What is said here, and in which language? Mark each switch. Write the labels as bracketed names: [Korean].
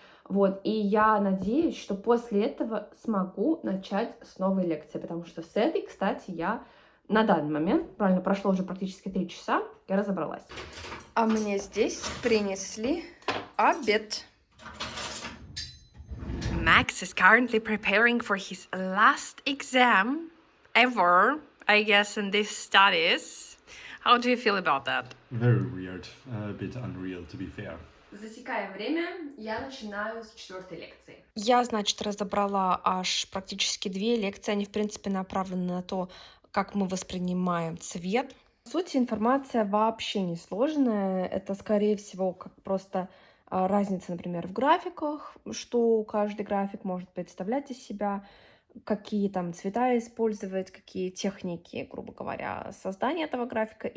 [Russian] Вот, и я надеюсь, что после этого смогу начать с новой лекции, потому что с этой, кстати, я на данный момент, правильно, прошло уже практически 3 часа, я разобралась. А мне здесь принесли обед. [English] Max is currently preparing for his last exam ever, I guess, in these studies. How do you feel about that? Very weird, a bit unreal, to be fair. [Russian] Засекая время, я начинаю с 4-й лекции. Я, значит, разобрала аж практически 2 лекции. Они, в принципе, направлены на то, как мы воспринимаем цвет. По сути, информация вообще не сложная. Это, скорее всего, как просто разница, например, в графиках, что каждый график может представлять из себя, какие там цвета использовать, какие техники, грубо говоря, создания этого графика.